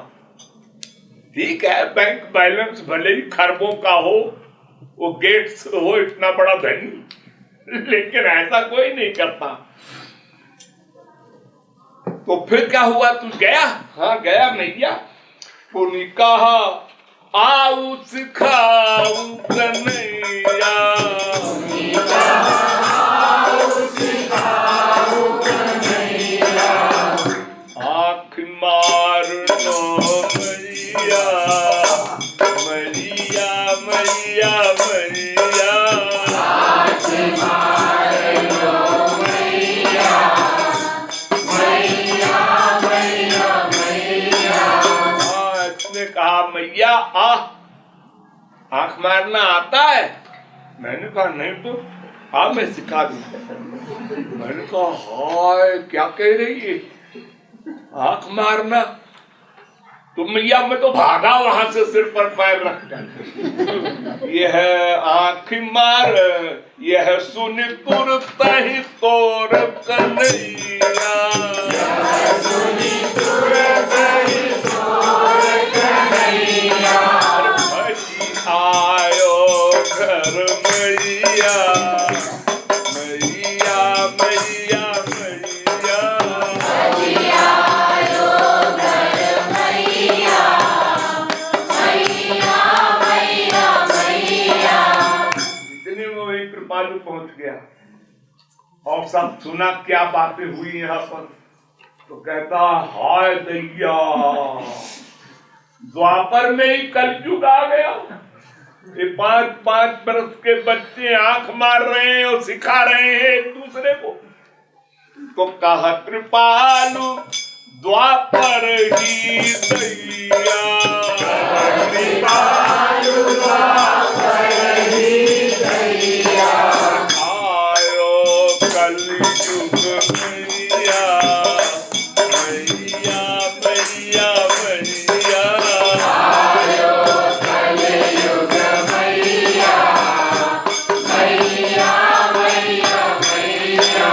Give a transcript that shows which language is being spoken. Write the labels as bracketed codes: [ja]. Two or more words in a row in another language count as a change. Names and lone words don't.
[hi] ठीक है, बैंक बैलेंस भले ही खरबों का हो, वो गेट्स हो इतना बड़ा धनी, लेकिन ऐसा कोई नहीं करता। तो फिर क्या हुआ, तू गया? हाँ गया मैया। [bra] पुनि कहा आऊ सिखाऊ कन्हैया, आँख मारनो मैया, मैया मैया मैया, आँख मारनो मैया, मैया मैया मैया। [hi] इसने कहा मैया आँख मारना आता है? मैंने कहा नहीं तो हाँ मैं सिखा दूं। मैंने कहा हाय क्या कह रही है, आँख मारना? तो मैया मैं तो भागा वहां से सिर पर पैर रखकर। [bra] यह आँख मार, यह सुन तुरतहि तोर कन्हैया, आयो घर मैया, मैया मैया मैया, आयो घर मैया, मैया मैया मैया। [hi] इतने में वही कृपालु पहुंच गया और सब सुना क्या बातें हुई यहाँ पर। तो कहता हाय दैया, द्वापर में ही कलयुग आ गया। ये 5-5 बरस के बच्चे आंख मार रहे हैं और सिखा रहे हैं एक दूसरे को। [bra] तो कहा कृपालु द्वापर ही दैया, कृपालु द्वापर ही दैया, आयो कलयुग मैया, मैया मैया मैया, आयो कलयुग मैया, मैया मैया मैया।